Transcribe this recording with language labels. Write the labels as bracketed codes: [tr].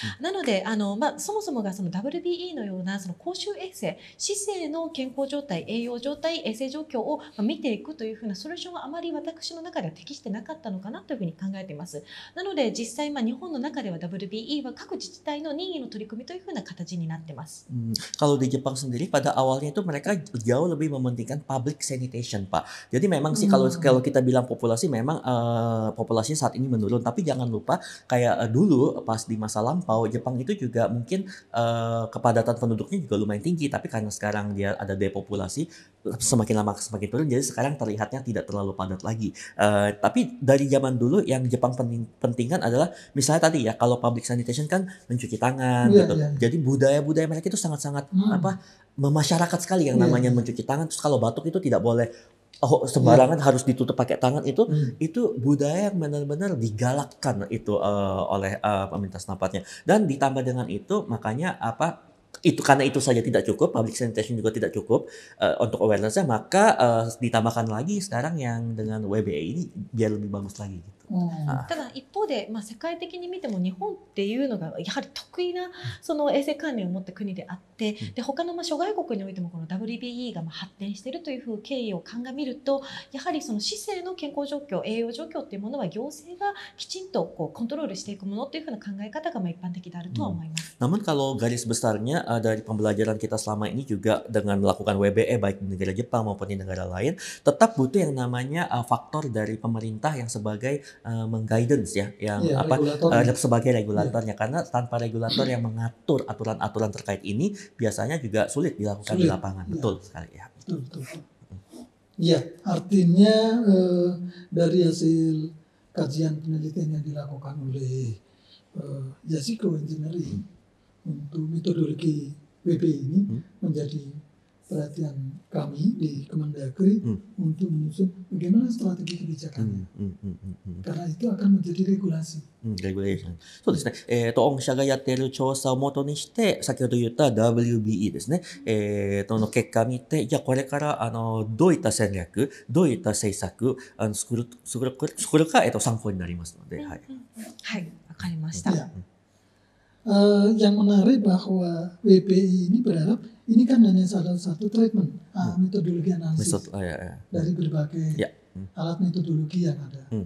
[ja] なのでそもそもがその WBE のようなその公衆衛生、市政の健康状態、栄養状態、衛生状況を見ていくというふうなソリューションはあまり私の中では適してなかったのかなというふうに考えています。なので実際日本の中では WBE は各自治体の任意の取り組みというふうな形になってます。 [id] Kalau di Jepang sendiri pada awalnya itu mereka jauh lebih mementingkan public sanitation, Pak. Jadi memang sih kalau kita bilang populasi memang populasinya saat ini menurun, tapi jangan lupa kayak dulu pas di masa lampau Jepang itu juga mungkin kepadatan kepadatan penduduknya juga lumayan tinggi, tapi karena sekarang dia ada depopulasi, semakin lama semakin turun, jadi sekarang terlihatnya tidak terlalu padat lagi. Tapi dari zaman dulu yang Jepang pentingkan adalah misalnya tadi ya, kalau public sanitation kan mencuci tangan gitu. Jadi budaya-budaya mereka itu sangat-sangat memasyarakat sekali yang namanya mencuci tangan. Terus kalau batuk itu tidak boleh sembarangan harus ditutup pakai tangan, itu budaya yang benar-benar digalakkan itu oleh pemerintah setempat. Dan ditambah dengan itu makanya karena itu saja tidak cukup, public sanitation juga tidak cukup untuk awareness-nya, maka ditambahkan lagi sekarang yang dengan WBA ini biar lebih bagus lagi gitu. [ja] ただ一方で、世界的に見ても日本っていうのがやはり得意なその衛生管理を持った国であって、で他の諸外国においてもこの WBE が発展しているという経緯を鑑みると、やはりその市政の健康状況、栄養状況っていうものは行政がきちんとコントロールしていくものというふうな考え方が一般的であるとは思います。 [id] Namun kalau garis besarnya dari pembelajaran kita selama ini juga dengan melakukan WBE baik di negara Jepang maupun di negara lain, tetap butuh yang namanya faktor dari pemerintah yang sebagai mengguidance ya, yang sebagai regulatornya, karena tanpa regulator yang mengatur aturan-aturan terkait ini biasanya juga sulit dilakukan di lapangan. Betul sekali ya. Betul. Ya, artinya dari hasil kajian penelitian yang dilakukan oleh Yasuko Engineering untuk metodologi WBE ini menjadi perhatian kami di Kemendagri untuk menyusun bagaimana strategi kebijakannya. Karena itu akan menjadi regulasi. [ja] Regulation. そうですね。御社がやっている調査をもとにして、先ほど言った WBE ですね。の結果を見て、じゃあこれからどういった戦略、どういった政策作るか参考になりますので。はい、わかりました。 [id] Yang menarik bahwa WBE ini berharap ini kan hanya salah satu treatment, metodologi analisis dari berbagai alat metodologi yang ada.